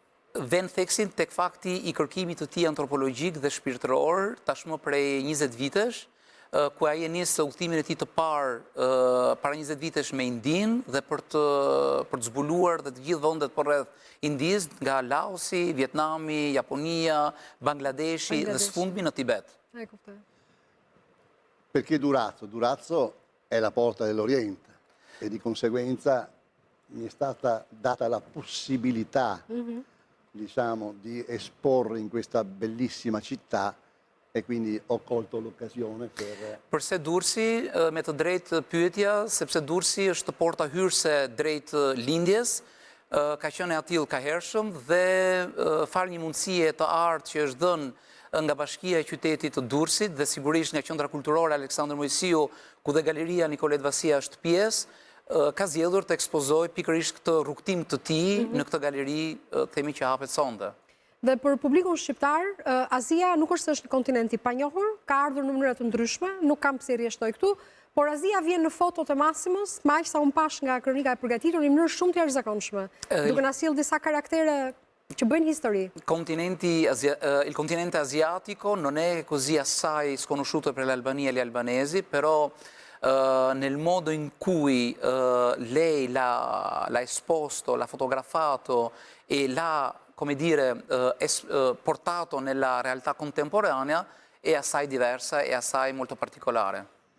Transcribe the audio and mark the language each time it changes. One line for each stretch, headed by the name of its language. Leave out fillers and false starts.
Albanian: Vend theksin tek fakti i kërkimit të tij antropologjik dhe shpirtëror, tashmë prej 20 vitesh, ku ai e nis udhëtimin e tij të parë para 20 vitesh me Indin dhe për të zbuluar dhe të gjithë vendet përreth Indis, nga Laosi, Vietnami, Japonia, Bangladeshi dhe së fundmi në Tibet. E kuptoj.
Italian: Perché Durazzo? Durazzo è la porta dell'Oriente e di conseguenza mi è stata data la possibilità, diciamo, di esporre in questa bellissima città e quindi ho colto l'occasione per...
Albanian: Përse Durrësi, me të drejtë pyetja, sepse Durrësi është porta hyrëse drejt lindjes, ka qenë atill ka hershëm dhe fal një mundësie të artë që është dhënë nga Bashkia e Qytetit të Durrësit dhe sigurisht nga Qendra Kulturore Aleksandër Mojsiu, ku dhe Galeria Nikolet Vasia është pjesë, ka zgjedhur të ekspozoj pikërisht këtë rrugtim të tij në këtë galeri, themi që hapet sonde. Dhe për publikun shqiptar, Azia nuk është një kontinent i panjohur, ka ardhur në mënyra të ndryshme, nuk kam pse rjeshtoj këtu, por Azia vjen në fotot e Massimos, me aq sa unë pash nga kronika e përgatitur, në mënyrë shumë të jashtëzakonshme, duke na sjellë disa karaktere që bëjnë histori.
Italian: Il continente asiatico non è così assai sconosciuto per l'Albania e gli albanesi, però nel modo in cui lei l'ha esposto, l'ha fotografato e l'ha, come dire, portato nella realtà contemporanea è assai diversa e assai molto particolare.